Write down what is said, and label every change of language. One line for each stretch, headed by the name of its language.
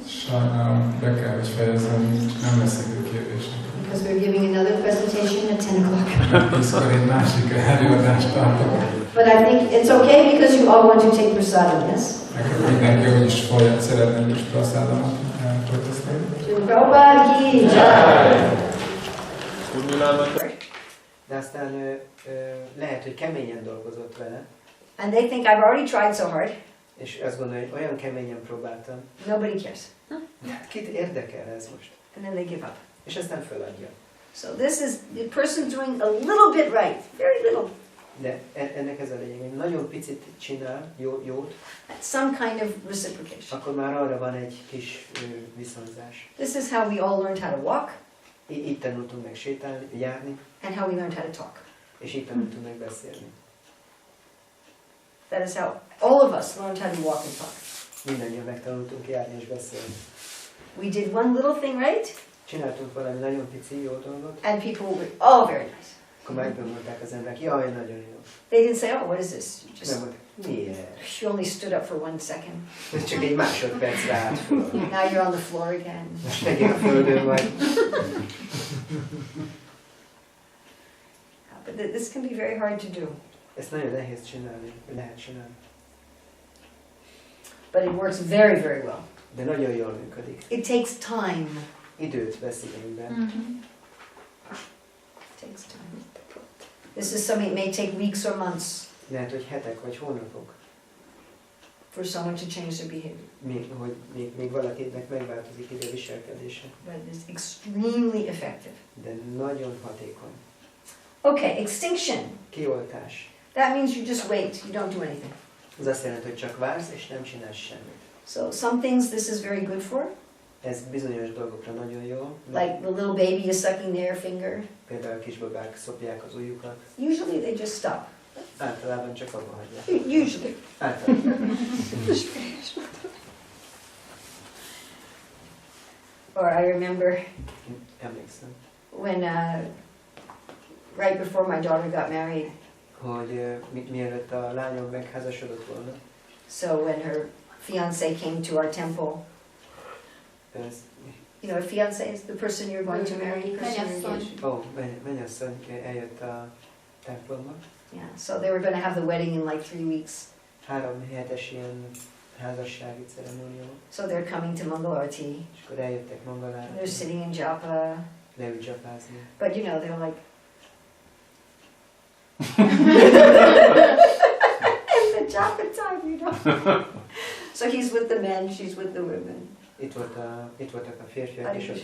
Hungarian: Sajnálom, be kell, hogy fejezzem, nem lesz idő kérdésnek.
English: Because we're giving another presentation at 10 o'clock.
Hungarian: 10-kor egy másik előadást tartok.
English: But I think it's okay because you all want to take prasadam, yes?
Hungarian: Nekem mindenki, hogy is szeretném is praszádamat protestálni.
Hindi: Prabhupada ki jai.
Hungarian: De aztán lehet, hogy keményen dolgozott vele,
English: And they think I've already tried so hard.
Hungarian: és azt gondolja, hogy olyan keményen próbáltam.
English: Nobody cares.
Hungarian: Hát kit érdekel ez most?
English: And then they give up.
Hungarian: És aztán föladja.
English: So this is the person doing a little bit right, very little.
Hungarian: De ennek ez a lényeg, hogy nagyon picit csinál jót,
English: Some kind of reciprocation.
Hungarian: akkor már arra van egy kis viszonzás.
English: This is how we all learned how to walk
Hungarian: Itt tanultunk meg sétálni, járni,
English: and how we learned how to talk.
Hungarian: és itt tanultunk meg beszélni.
English: That is how all of us learned how to walk and talk.
Hungarian: Mindannyian megtanultunk járni és beszélni.
English: We did one little thing right,
Hungarian: Csináltunk valami nagyon pici jó dolgot,
English: and people were, oh, very nice.
Hungarian: akkor megmondták az emberek, jaj, nagyon jó.
English: They didn't say, oh, what is this? You
Hungarian: És
English: just,
Hungarian: nem mondták, miért?
English: she only stood up for 1 second.
Hungarian: Ez csak egy másodpercre állt föl.
English: Now you're on the floor again.
Hungarian: Most megint a földön vagy.
English: But this can be very hard to do.
Hungarian: Ezt nagyon nehéz csinálni, vagy lehet csinálni.
English: But it works very, very well.
Hungarian: De nagyon jól működik.
English: It takes time.
Hungarian: Időt vesz igénybe.
English: It takes time. This is something that may take weeks or months
Hungarian: Lehet, hogy hetek vagy hónapok,
English: for someone to change their behavior.
Hungarian: hogy még valakinek megváltozik ide a viselkedése.
English: But it's extremely effective.
Hungarian: De nagyon hatékony.
English: Okay, extinction.
Hungarian: Kioltás.
English: That means you just wait. You don't do anything.
Hungarian: Az azt jelenti, hogy csak vársz és nem csinálsz semmit.
English: So some things this is very good for,
Hungarian: Ez bizonyos dolgokra nagyon jó.
English: like the little baby is sucking their finger.
Hungarian: Például a kisbabák szopják az ujjukat.
English: Usually they just stop.
Hungarian: Általában csak abba hagyják.
English: Usually.
Hungarian: Általában.
English: Or I remember
Hungarian: Emlékszem,
English: when, right before my daughter got married,
Hungarian: hogy mielőtt a lányom megházasodott volna,
English: so when her fiance came to our temple,
Hungarian: ez,
English: you know, a fiance is the person you're going to marry, the person you're engaged.
Hungarian: mennyasszony eljött a templomba.
English: Yeah, so they were going to have the wedding in like 3 weeks.
Hungarian: 3 hetes ilyen házassági ceremónia volt.
English: So they're coming to Mangalarti.
Hungarian: És akkor eljöttek Mangalára,
English: They're sitting in japa.
Hungarian: leült dzsapázni.
English: But you know, they're like... It's the japa time, you know. So he's with the men, she's with the women.
Hungarian: Itt voltak a férfiak és ott a